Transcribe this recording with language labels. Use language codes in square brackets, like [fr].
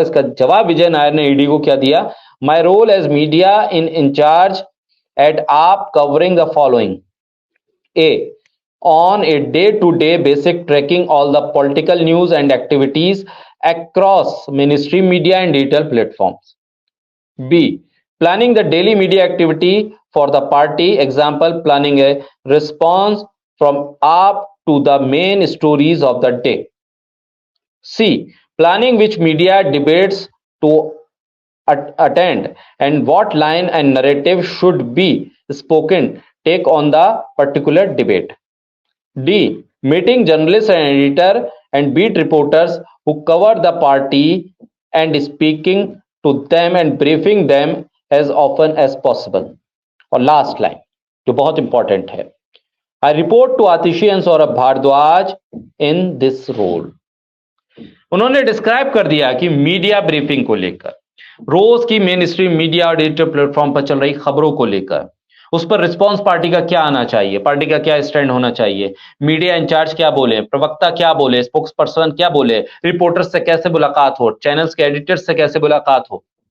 [hi] इसका जवाब विजय नायर ने ईडी को क्या दिया, [en] My role as media in charge at AAP covering the following, A on a day-to-day basic tracking all the political news and activities across mainstream media and digital platforms. B, planning the daily media activity for the party, example planning a response from up to the main stories of the day. C, planning which media debates to attend and what line and narrative should be spoken take on the particular debate. D, meeting journalists and editor and beat reporters who cover the party and speaking to them and briefing them as often as possible. [hi] और last line जो बहुत important है, [en] I report to Atishi and Saurabh Bhardwaj in this role. [hi] उन्होंने describe कर दिया कि media briefing को लेकर, रोज की मेन स्ट्रीम मीडिया और डिजिटल प्लेटफॉर्म पर चल रही खबरों को लेकर, उस पर रिस्पांस पार्टी का क्या आना चाहिए, पार्टी का क्या स्टैंड होना चाहिए, मीडिया इंचार्ज क्या बोले, प्रवक्ता क्या बोले, स्पोक्स पर्सन क्या बोले, रिपोर्टर्स से कैसे मुलाकात हो, चैनल्स के एडिटर्स से कैसे मुलाकात हो,